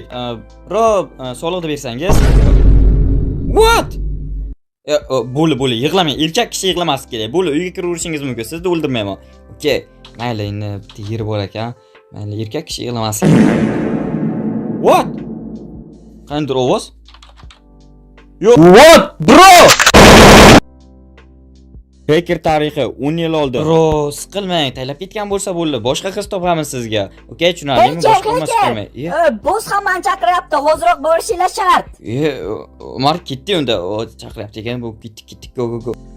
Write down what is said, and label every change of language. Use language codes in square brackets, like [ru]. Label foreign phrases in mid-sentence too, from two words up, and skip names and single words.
[uz] Bro, soliqni bersangiz. What? Bo'ldi, yig'lamang. Erkak kishi yig'lamas kerak. Bo'ldi, uyga kiraverishingiz mumkin. Sizni o'ldirmayman. Okey. Mayli, endi bitta yeri bor ekan. Mayli, erkak kishi yig'lamas kerak. What? Qanday ovoz? [en] Yo, what, bro? [uz] Hacker tarixi 10 yil oldi. Bro, siqilmang, taylab ketgan bo'lsa bo'ldi. Boshqa qiz topamiz sizga. Okey, tushunarlimi? Boshqa emas qilmang. Boss ham meni chaqiryapti. Hozirroq borishinglar shart. Umar ketdi unda. Chaqiryapti ekan. Bu ketdik. Go.